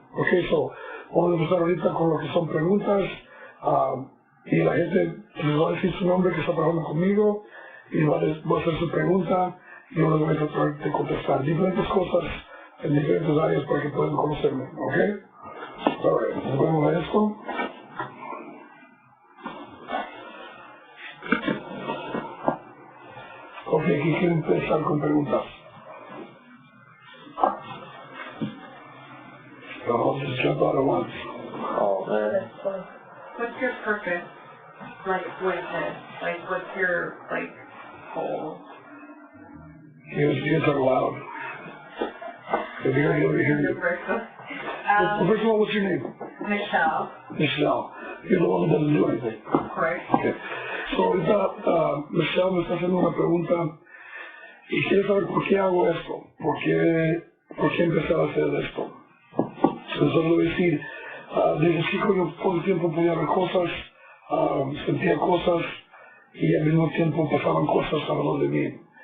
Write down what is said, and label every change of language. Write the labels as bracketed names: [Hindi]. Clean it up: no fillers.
[Spanish] Ok, so vamos a empezar ahorita con lo que son preguntas. Y la gente les va a decir su nombre que está trabajando conmigo y va a hacer su pregunta y yo les voy a tratar de contestar diferentes cosas en diferentes áreas para que puedan conocerme. Ok, ahora vamos a esto. Ok, ¿quién quiere empezar con preguntas? [English] I'll just jump out at once. Oh, man. What's your purpose, like, with this? Like, what's your, like, goal? You talk loud. If you're able to hear you. First of all, what's your name? Michelle. Michelle. You're the one who doesn't do anything. Correct. Okay. [Spanish] So ahorita Michelle me está haciendo una pregunta y quiere saber por qué hago esto, por qué empecé a hacer esto. Entonces le voy a decir, desde chico yo todo el tiempo podía ver cosas, sentía cosas y al mismo tiempo pasaban cosas alrededor de mí.